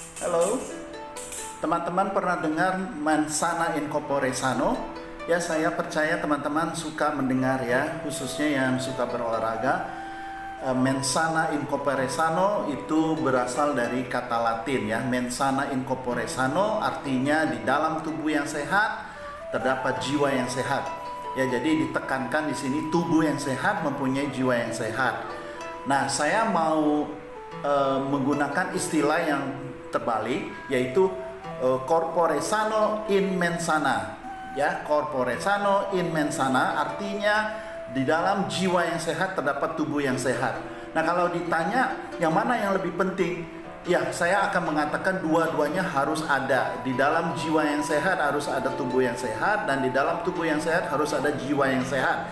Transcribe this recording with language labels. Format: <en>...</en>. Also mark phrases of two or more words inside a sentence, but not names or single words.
<id>Halo, teman-teman pernah dengar</id> <la>mens sana in corpore sano?</la> <id>Ya, saya percaya teman-teman suka mendengar ya, khususnya yang suka berolahraga.</id> <la>Mens sana in corpore sano</la> <id>itu berasal dari kata Latin ya.</id> <la>Mens sana in corpore sano</la> <id>artinya di dalam tubuh yang sehat terdapat jiwa yang sehat. Ya, jadi ditekankan di sini tubuh yang sehat mempunyai jiwa yang sehat. Nah, saya mau menggunakan istilah yang terbalik, yaitu</id> <la>corpore sano in mens sana.</la> <id>Ya,</id> <la>corpore sano in mens sana</la> <id>artinya di dalam jiwa yang sehat terdapat tubuh yang sehat. Nah, kalau ditanya yang mana yang lebih penting, ya saya akan mengatakan dua-duanya harus ada. Di dalam jiwa yang sehat harus ada tubuh yang sehat, dan di dalam tubuh yang sehat harus ada jiwa yang sehat.</id>